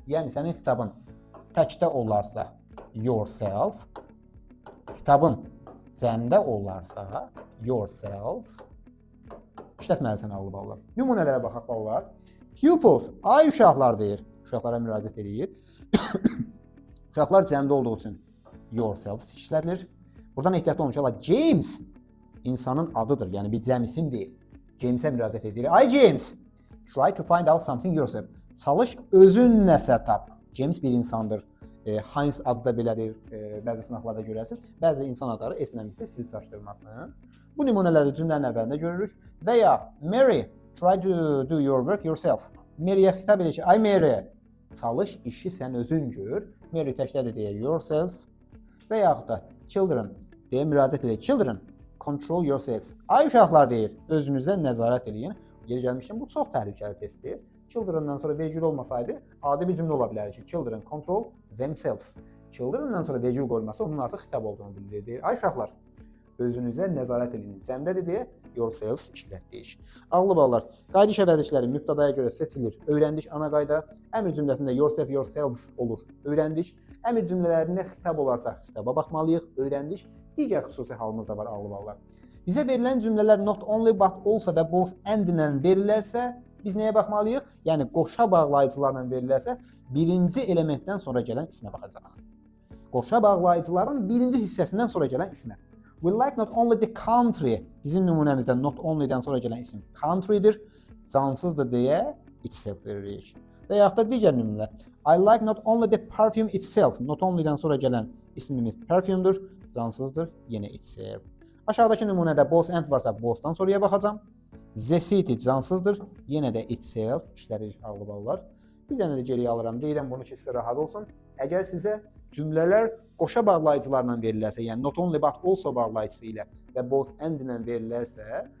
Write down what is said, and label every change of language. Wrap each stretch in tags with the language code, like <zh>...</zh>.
<az>Yəni sənin xitabın təkdə olarsa yourself, xitabın cəmdə olarsa yourselves, işlətməlisən, ağlı ballar. Nümunələrə baxaq, ballar. Pupils, ay uşaqlar deyir. Uşaqlara müraciət edir. Uşaqlar cəmdə olduğu üçün yourselves işlədilir. Buradan ehtiyatlı olun uşaqlar. James insanın adıdır. Yəni bir cəm isim deyil. James'e müraciət edir.</az> <en>Ay James, try to find out something yourself.</en> <az>Çalış özün nəsə tap. James bir insandır. Heinz adı da belədir. Bəzi sınaqlarda görərsiniz. Bəzi insan adları S-lə bitir, sizi çaşdırmasın. Bu nümunələri cümlənin əvvəlində görürük. Və ya</az> <en>Mary, try to do your work yourself.</en> <az>Mary'yə xitab edir ki, ay Mary, çalış işi sən özün gör. Mary təkdədir deyə yourselves. Və yaxud da children deyə müraciət edir.</az> <en>Children, control yourselves.</en> <az>Ay uşaqlar deyir, özünüzə nəzarət edin. Yeri gəlmişdən bu çox təhlükəli testdir. Children'dan sonra vergül olmasaydı, adi bir cümlə ola bilərdi ki,</az> <en>children control themselves.</en> <az>Children'dan sonra vergül qoyulması onun artıq xitab olduğunu bildirir. Ay uşaqlar, özünüzə nəzarət edin. Cəmdədir deyə yourselves işlətdik. Ağlı ballar, qayıdış əvəzlikləri mübtədaya görə seçilir. Öyrəndik ana qayda. Əmr cümləsində yourself, yourselves olur. Öyrəndik. Əmr cümlələrində xitab olarsa xitaba baxmalıyıq. Öyrəndik. Digər xüsusi halımız da var, ağlı ballar. Bizə verilən cümlələr not only but also və both and ilə verilərsə, biz nəyə baxmalıyıq? Yəni qoşa bağlayıcılarla verilərsə, birinci elementdən sonra gələn ismə baxacaq. Qoşa bağlayıcıların birinci hissəsindən sonra gələn ismə.</az> <en>We like not only the country.</en> <az>Bizim nümunəmizdə not only-dən sonra gələn isim country'dir. Cansızdır deyə itself veririk. Və yaxud da digər nümunələr.</az> <en>I like not only the perfume itself.</en> <az>Not only-dən sonra gələn ismimiz perfume'dur. Cansızdır, yenə itself. Aşağıdakı nümunədə both and varsa both'dan sonraya baxacağam. The city cansızdır, yenə də itself işlərir, ağlı ballar. Bir dənə də geriyə alıram, deyirəm bunu ki, sizə rahat olsun. Əgər sizə cümlələr qoşa bağlayıcılarla verilərsə, yəni not only but also bağlayıcısı ilə və both and ilə verilərsə,</az>